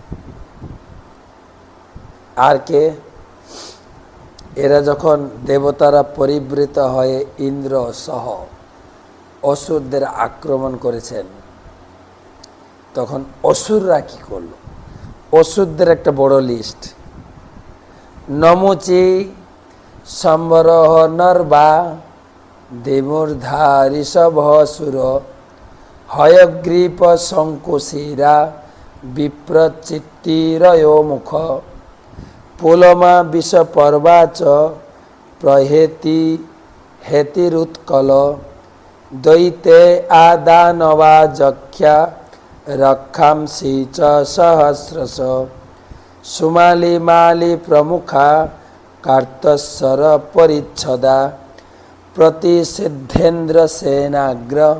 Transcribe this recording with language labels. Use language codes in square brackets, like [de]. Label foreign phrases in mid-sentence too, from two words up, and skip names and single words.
[bn] আর কে? এরা যখন দেবতারা পরিবৃত হয়ে ইন্দ্র সহ অসুরদের আক্রমণ করেছেন, তখন অসুররা কি করলো? অসুরদের একটা বড় লিস্ট। [sa] নমুচি সম্বরহ নর্বা দেবূর্ধা ঋষভসুর হয়গ্রীপ শঙ্কুশিরা বিপ্রচিত্তিরয়ো মুখ পুলমা বিষপর্বাচ প্রহেতি হেতিরুৎকল দৈতে আদানবা যক্ষা রক্ষাংসি চ সহস্রশ সুমালি মালি প্রমুখা কার্তস্বর পরিচ্ছদা প্রতিষিদ্ধেন্দ্র সেনাগ্র